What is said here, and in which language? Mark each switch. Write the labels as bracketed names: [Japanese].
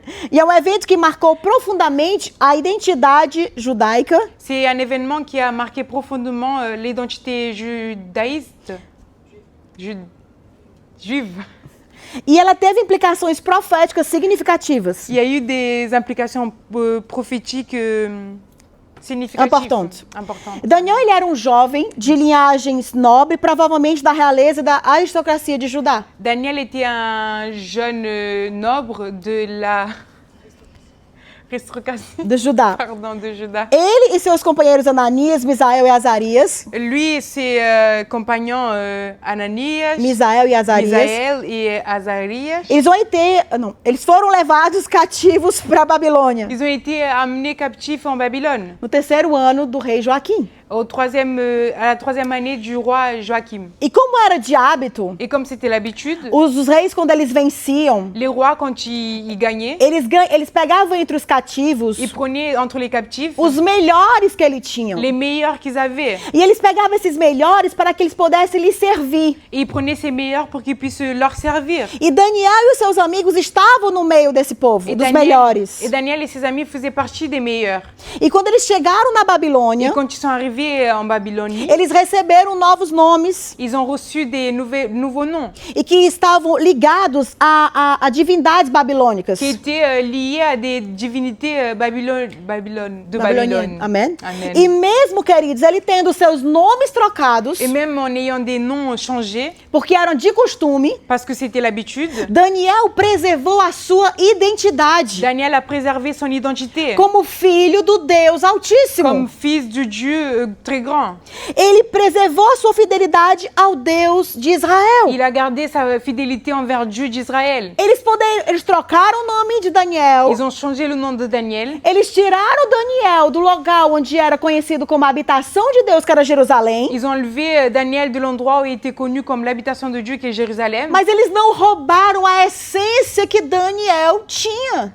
[Portuguese] e é um evento que marcou profundamente a identidade judaica [French] C'est un événement qui a marqué profondément l'identité judaïste, juive. [Portuguese] e ela teve implicações proféticas significativas. [French] Il y a eu des implications prophétiques significatives. [Portuguese] Importantes. [French] Importantes. [Portuguese] Daniel ele era um jovem de linhagens nobres, provavelmente da realeza e da aristocracia de Judá. [French] Daniel était un jeune noble de la aristocratie, [Portuguese] De Judá. [French] pardon, de Juda. [Portuguese] Ele e seus companheiros Ananias, Misael e Azarias, [French] Lui et ses compagnons Ananias, [Portuguese] Misael e Azarias, [French] Misaël et Azarias, [Portuguese] eles foram levados cativos para a Babilônia [French] ils ont été amenés captifs en Babylone [Portuguese] no terceiro ano do rei Joaquim. [French] à la troisième année du roi Joachim. [Portuguese] E como era de hábito, [French] Et comme c'était l'habitude, [Portuguese] os reis, quando eles venciam, [French] les rois, quand ils gagnaient, [Portuguese] eles pegavam entre os cativos [French] ils prenaient entre les captifs [Portuguese] os melhores que eles tinham. [French] les meilleurs qu'ils avaient. [Portuguese] E eles pegavam esses melhores para que eles pudessem lhes servir. [French] Et ils prenaient ces meilleurs pour qu'ils puissent leur servir. [Portuguese] E Daniel e os seus amigos estavam no meio desse povo, dos melhores. [French] Et Daniel et ses amis faisaient partie des meilleurs. [Portuguese] E quando eles chegaram na [French] Et [Portuguese] Babilônia, [French] quand ils sont arrivés en Babylonie, [Portuguese] eles receberam novos nomes [French] ils ont reçu des nouveaux noms [Portuguese] e que estavam ligados a divindades babilônicas. [French] qui étaient liés à des divinités de Babylone. [Portuguese] Amém? [French] Amen. [Portuguese] E mesmo, queridos, ele tendo seus nomes trocados, [French] Et même en ayant des noms changés, [Portuguese] porque eram de costume, [French] parce que c'était l'habitude, [Portuguese] Daniel preservou a sua identidade [French] Daniel a préservé son identité [Portuguese] como filho do Deus Altíssimo. [French] comme fils du Dieu très grand. [Portuguese] Ele preservou a sua fidelidade ao Deus de Israel. [French] Il a gardé sa fidélité envers Dieu d'Israël. [Portuguese] Eles trocaram o nome de Daniel. [French] Ils ont changé le nom de Daniel. [Portuguese] Eles tiraram Daniel do local onde era conhecido como a habitação de Deus, que era Jerusalém. [French] Ils ont enlevé Daniel de l'endroit où il était connu comme l'habitation de Dieu, qui est Jérusalem. [Portuguese] Mas eles não roubaram a essência que Daniel tinha.